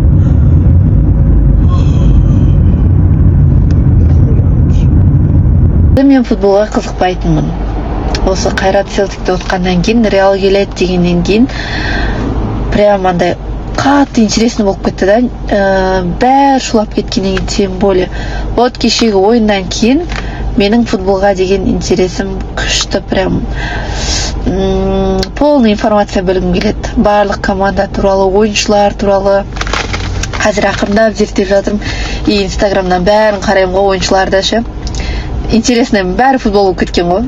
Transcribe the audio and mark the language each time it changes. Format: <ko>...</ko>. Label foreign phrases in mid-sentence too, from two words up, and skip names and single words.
<kk>Мен футболға қызықпайтынмын. Осы Қайрат Селтикте отқаннан кейін, Реал келеді дегеннен кейін прям андай қатты интересный болып кетті да. Бәрі шулап кеткеннен кейін,</kk> <ru>тем более.</ru> <kk>Вот кешегі ойыннан кейін менің футболға деген интересім күшті,</kk> <ru>прям полный информация</ru> <kk>білгім келеді. Барлық команда туралы, ойыншылар туралы қазір ақырындап зерттеп жатырмын. И инстаграмнан бәрін қараймын ғой, ойыншыларды ше. Интересный, бәрі футбол болып кеткен ғой.</kk>